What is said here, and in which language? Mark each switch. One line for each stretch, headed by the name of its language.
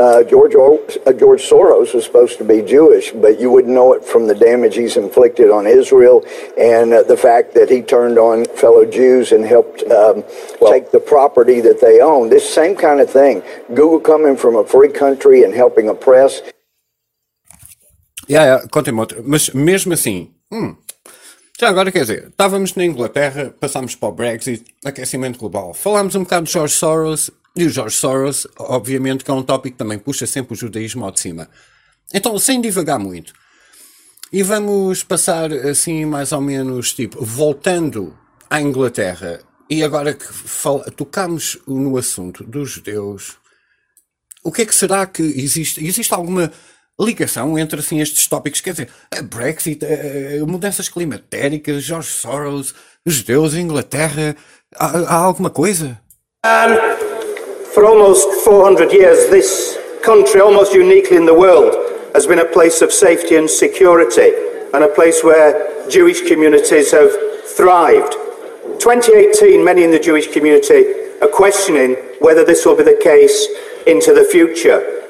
English: George Soros was supposed to be Jewish, but you wouldn't know it from the damage he's inflicted on Israel and the fact that he turned on fellow Jews and helped take the property that they own. This same kind of thing. Google coming from a free country and helping oppress.
Portuguese: Yeah, conte-me outro. Mas mesmo assim, já agora, quer dizer, estávamos na Inglaterra, passámos para o Brexit, aquecimento global. Falámos um bocado de George Soros, e o George Soros, obviamente, que é um tópico que também puxa sempre o judaísmo ao de cima. Então, sem divagar muito, e vamos passar assim, mais ou menos, tipo, voltando à Inglaterra, e agora que tocámos no assunto dos judeus, o que é que será que existe? Existe alguma ligação entre assim, estes tópicos, quer dizer, Brexit, mudanças climatéricas, George Soros, judeus, Inglaterra, há alguma coisa?
English: For almost 400 years, this country, almost uniquely in the world, has been a place of safety and security, and a place where Jewish communities have thrived. 2018, many in the Jewish community are questioning whether this will be the case into the future.